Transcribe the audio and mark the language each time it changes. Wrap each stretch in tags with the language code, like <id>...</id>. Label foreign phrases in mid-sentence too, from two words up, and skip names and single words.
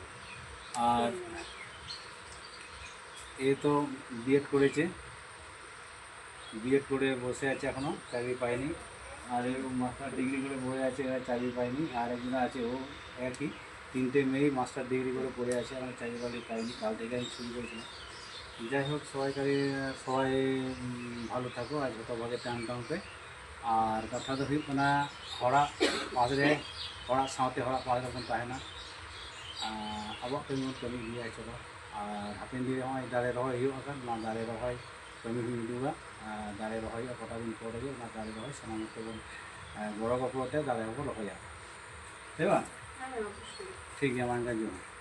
<bn>আর এ তো বিএড করেছে বিএড করে বসে আছে এখনও চাকরি পায়নি আর মাস্টার ডিগ্রি করে পড়ে আছে এরা চাকরি পায়নি আর একজন আছে ও একই তিনটে মেয়েই মাস্টার ডিগ্রি করে পড়ে আছে আমার চাকরি বাকরি পায়নি কাল থেকে আমি শুরু করেছিলাম যাই হোক সবাই ভালো থাকো আর যতভাগে টান টানতে আর কথা</bn> <sat>ᱫᱚ ᱦᱩᱭᱩᱜ ᱠᱟᱱᱟ ᱦᱚᱲᱟᱜ ᱯᱟᱥᱨᱮ ᱦᱚᱲᱟᱜ ᱥᱟᱶᱛᱮ ᱦᱚᱲᱟᱜ ᱯᱟᱥ ᱨᱮᱵᱚᱱ ᱛᱟᱦᱮᱱᱟ ᱟᱵᱚᱣᱟᱜ ᱠᱟᱹᱢᱤ ᱵᱚᱱ ᱠᱟᱹᱢᱤ ᱤᱫᱤᱭᱟ ᱪᱚᱞᱚ</sat> <bn>আর হাতের দিয়ে নয় দাঁড়ে রহয়</bn> <sat>ᱦᱩᱭᱩᱜᱼᱟ ᱠᱟᱱ ᱚᱱᱟ ᱫᱟᱨᱮ ᱨᱚᱦᱚᱭ ᱠᱟᱹᱢᱤ ᱦᱩᱭ ᱩᱫᱩᱜᱟ ᱫᱟᱨᱮ ᱨᱚᱦᱚᱭ ᱠᱚᱴᱟ ᱫᱤᱱ ᱯᱚᱨᱮ ᱜᱮ ᱚᱱᱟ ᱫᱟᱨᱮ ᱨᱚᱦᱚᱭ ᱥᱟᱱᱟᱢ ᱠᱚᱵᱚᱱ ᱜᱚᱲᱚ ᱜᱚᱯᱚᱲᱚ ᱛᱮ ᱫᱟᱨᱮ ᱦᱚᱸᱵᱚᱱ ᱨᱚᱦᱚᱭᱟ ᱦᱮᱸ ᱵᱟᱝ</sat> <bn>হ্যাঁ অবশ্যই</bn> <sat>ᱴᱷᱤᱠ ᱜᱮᱭᱟ ᱢᱟ ᱮᱱᱠᱷᱟᱱ ᱡᱚᱦᱟᱨ</sat>